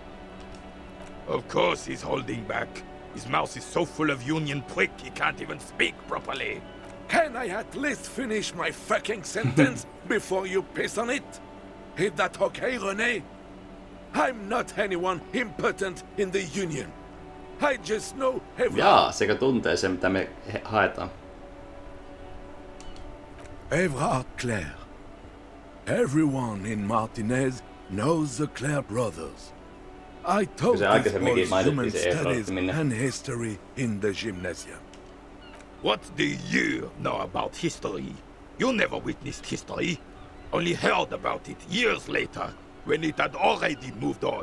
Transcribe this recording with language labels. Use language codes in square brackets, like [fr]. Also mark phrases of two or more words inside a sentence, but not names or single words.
[en] Of course he's holding back. His mouth is so full of Union prick he can't even speak properly. Can I at least finish my fucking sentence before you piss on it? Is that okay, René? I'm not anyone impotent in the Union. I just know everyone. [fi] Jaa, sekä tuntee sen, mitä me haetaan. [en] Evrard Claire. Everyone in Martinez knows the Claire brothers. I taught these boys human studies and history in the gymnasium. What do you know about history? You never witnessed history. Only heard about it years later, when it had already moved on.